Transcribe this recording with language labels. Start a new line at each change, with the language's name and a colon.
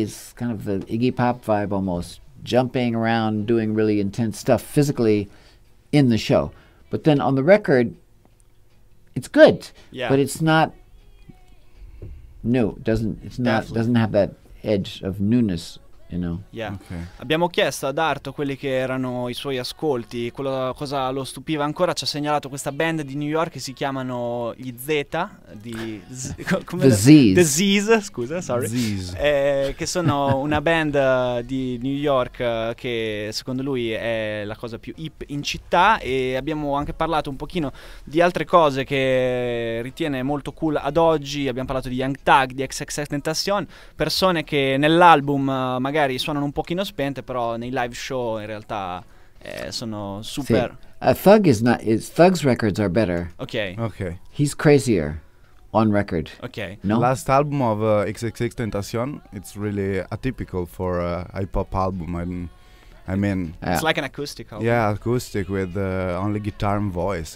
English: It's kind of the Iggy Pop vibe almost, jumping around, doing really intense stuff physically in the show. But then on the record, it's good. Yeah. But it's not new. Doesn't have that edge of newness, you know. Yeah. Okay.
Italian: Abbiamo chiesto ad Arto quelli che erano i suoi ascolti, cosa lo stupiva ancora. Ci ha segnalato questa band di New York che si chiamano gli Z,
English: The Z's,
Italian: scusa,
English: sorry.
Italian: Che sono una band di New York che secondo lui è la cosa più hip in città, e abbiamo anche parlato un pochino di altre cose che ritiene molto cool ad oggi. Abbiamo parlato di Young Thug, di XXXTentacion, persone che nell'album magari suonano un pochino spente, però nei live show in realtà sono super.
English: Thug's records are better. Okay. He's crazier on record. Okay. No? Last album of XXXTentacion, it's really atypical for a hip hop album. I mean, it's like an acoustic album. Yeah, acoustic with only guitar and voice.